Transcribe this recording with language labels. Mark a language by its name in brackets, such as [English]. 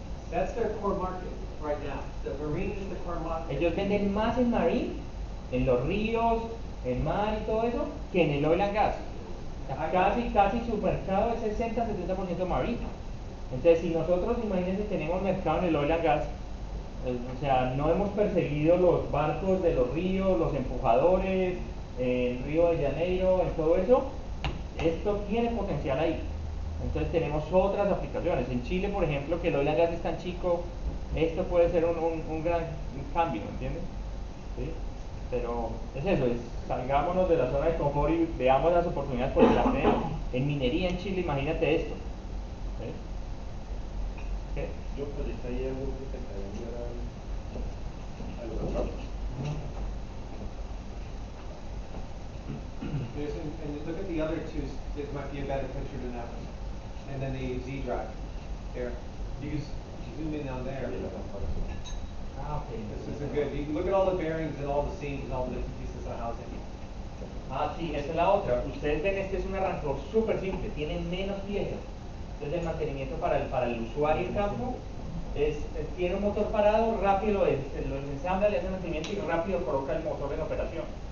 [English] That's their core market right now. The marine is the core market. [Spanish] Ellos venden más en marine, en los ríos, en mar y todo eso, que en el oil and gas. Casi su mercado es 60-70% marine. Entonces, si nosotros, imagínense, tenemos mercado en el oil and gas, o sea, no hemos perseguido los barcos de los ríos, los empujadores, en Río de Janeiro, en todo eso, esto tiene potencial ahí. Entonces tenemos otras aplicaciones. En Chile, por ejemplo, que el oil and gas es tan chico, esto puede ser un gran cambio, ¿entiendes? ¿sí? Pero es eso, salgámonos de la zona de confort y veamos las oportunidades porque las tenemos. En minería en Chile, imagínate esto. ¿Sí? ¿Qué? Yo proyectaría algo que te enviar al WhatsApp. [English] And you look at the other two, it might be a better picture than that one. And then the Z drive. There. You can zoom in on there. [Spanish] Y la comparación. Ah, ok. [English] This is a good, you can look at all the bearings and all the seams and all the different pieces of housing. [Spanish] Ah, sí, esa es la otra. Ustedes ven, este es un arrancador súper simple, tiene menos piezas. Entonces el mantenimiento para el usuario en campo tiene un motor parado, rápido lo ensambla, le hace mantenimiento y rápido coloca el motor en operación.